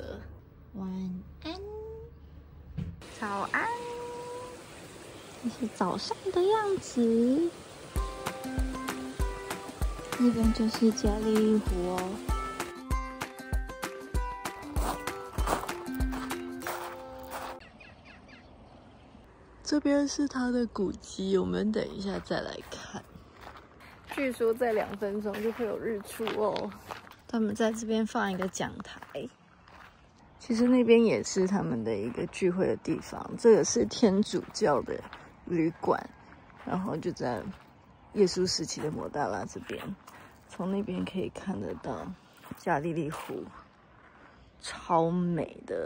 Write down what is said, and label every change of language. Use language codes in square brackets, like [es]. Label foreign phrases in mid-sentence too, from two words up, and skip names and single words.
[zh] 晚安，早安，這是早上的樣子。那邊就是加利利湖哦。這邊是它的古蹟，我們等一下再來看。據說在2分鐘就會有日出哦。他們在這邊放一個講台，其實那邊也是他們的一個聚會的地方。這個是天主教的旅館，然後就在耶穌時期的抹大拉這邊，從那邊可以看得到加利利湖，超美的。